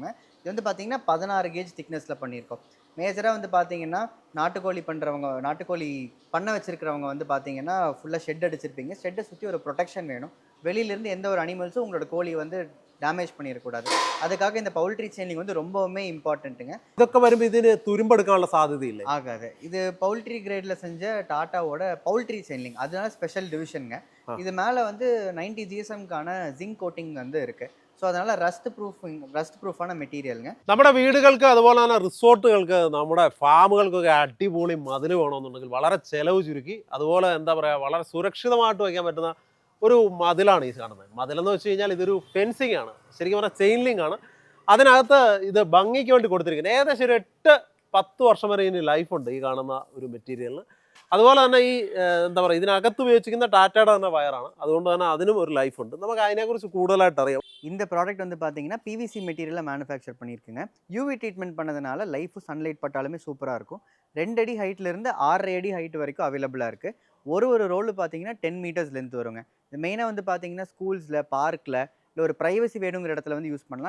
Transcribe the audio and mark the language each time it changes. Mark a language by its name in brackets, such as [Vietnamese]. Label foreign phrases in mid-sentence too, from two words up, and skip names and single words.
[Tamil] இது வந்து பார்த்தீங்கன்னா 16 [English] gauge thickness [Tamil] பண்ணியிருக்கோம். மேஜராக வந்து பார்த்தீங்கன்னா நாட்டுக்கோழி பண்ண வச்சிருக்கிறவங்க வந்து பார்த்தீங்கன்னா ஃபுல்லாக ஷெட் அடிச்சிருப்பீங்க. ஷெட்டை சுற்றி ஒரு ப்ரொடெக்ஷன் வேணும். வெளியிலேருந்து எந்த ஒரு அனிமல்ஸும் உங்களோட கோழி வந்து டேமேஜ் பண்ணிடக்கூடாது. அதுக்காக இந்த [English] poultry chaining [Tamil] வந்து ரொம்பவுமே இம்பார்ட்டண்ட்டுங்க. [Malayalam] ഇതൊക്കെ വരുമ്പോൾ ഇതിന് തുരുമ്പെടുക്കാനുള്ള സാധ്യതയില്ല? [Tamil] ஆகாது. இது [English] poultry grade [Tamil] செஞ்ச டாட்டாவோட [English] poultry chaining, [Tamil] அதனால [English] special division. [Tamil] இது மேலே வந்து 90 GSMக்கான [English] zinc coating [Tamil] வந்து இருக்குது. ஸோ அதனால் [English] rust proof material. [Malayalam] നമ്മുടെ വീടുകൾക്ക് അതുപോലെ തന്നെ റിസോർട്ടുകൾക്ക് നമ്മുടെ ഫാമുകൾക്കൊക്കെ അടിപൊളി മതിൽ വേണമെന്നുണ്ടെങ്കിൽ വളരെ ചിലവ് ചുരുക്കി അതുപോലെ എന്താ പറയുക വളരെ സുരക്ഷിതമായിട്ട് വയ്ക്കാൻ പറ്റുന്ന ഒരു മതിലാണ് ഈ കാണുന്നത്. മതിലെന്ന് വെച്ച് കഴിഞ്ഞാൽ ഇതൊരു ഫെൻസിങ് ആണ്, ശരിക്കും പറഞ്ഞാൽ [English] chain link [Malayalam] ആണ്. അതിനകത്ത് ഇത് ഭംഗിക്ക് വേണ്ടി കൊടുത്തിരിക്കുന്നത്. ഏകദേശം ഒരു 8-10 വർഷം വരെ ഇതിന് ലൈഫുണ്ട് ഈ കാണുന്ന ഒരു മെറ്റീരിയലിന്. അതുപോലെ തന്നെ ഈ എന്താ പറയുക ഇതിനകത്ത് ഉപയോഗിച്ചിരിക്കുന്ന ടാറ്റയുടെ തന്നെ വയറാണ്. അതുകൊണ്ട് തന്നെ അതിനും ഒരു ലൈഫുണ്ട്. നമുക്ക് അതിനെക്കുറിച്ച് കൂടുതലായിട്ട് അറിയാം. [Tamil] இந்த ப்ராடக்ட் வந்து பார்த்தீங்கன்னா [English] PVC material manufacture [Tamil] பண்ணியிருக்குங்க. [English] UV treatment [Tamil] பண்ணதுனால லைஃபு சன்லைட் பட்டாலுமே சூப்பராக இருக்கும். 2 அடி ஹைட்லேருந்து 6.5 அடி ஹைட் வரைக்கும் அவைலபிளாக இருக்குது. ஒரு ரோலு பார்த்தீங்கன்னா 10 [English] meters length [Tamil] வருங்க. இது மெயினாக வந்து பார்த்தீங்கன்னா ஸ்கூல்ஸில், பார்க்கில், இல்லை ஒரு ப்ரைவசி வேணுங்கிற இடத்துல வந்து யூஸ் பண்ணலாம்.